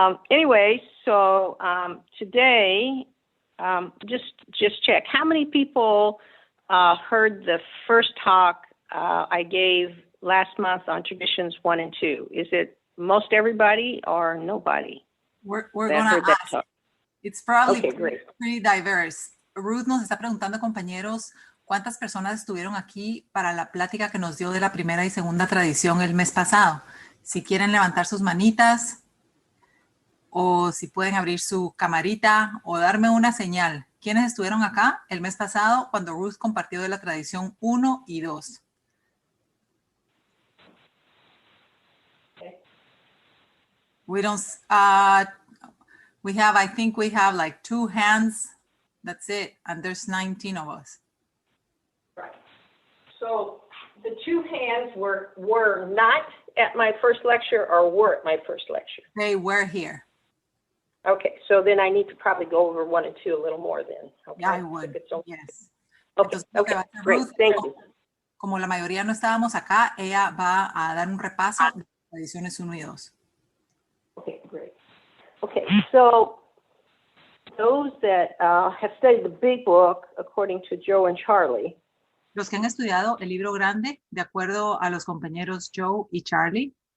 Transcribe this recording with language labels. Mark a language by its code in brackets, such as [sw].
[en] Anyway, so today, just check. How many people heard the first talk I gave last month on Traditions 1 and 2? Is it most everybody or nobody? We're going to ask. Talk? It's probably Okay, pretty diverse. [es] Ruth nos está preguntando, compañeros, ¿cuántas personas estuvieron aquí para la plática que nos dio de la primera y segunda tradición el mes pasado? Si quieren levantar sus manitas o si pueden abrir su camarita o darme una señal. ¿Quiénes estuvieron acá el mes pasado cuando Ruth compartió de la tradición 1 y 2? [en] We don't, I think we have like 2 hands. That's it. And there's 19 of us. Right. So the 2 hands were not at my first lecture or were at my first lecture? They were here. Okay, so then I need to probably go over 1 and 2 a little more then. Okay? Yeah, I would, yes. Okay, [es] Entonces, [en] okay, great, thank you. [es] Como la mayoría no estábamos acá, ella va a dar un repaso de tradiciones 1 y 2. [en] Okay, great. Okay, so those that have studied the big book, according to Joe and Charlie, [es] Los que han estudiado el libro grande, de acuerdo a los compañeros Joe y Charlie,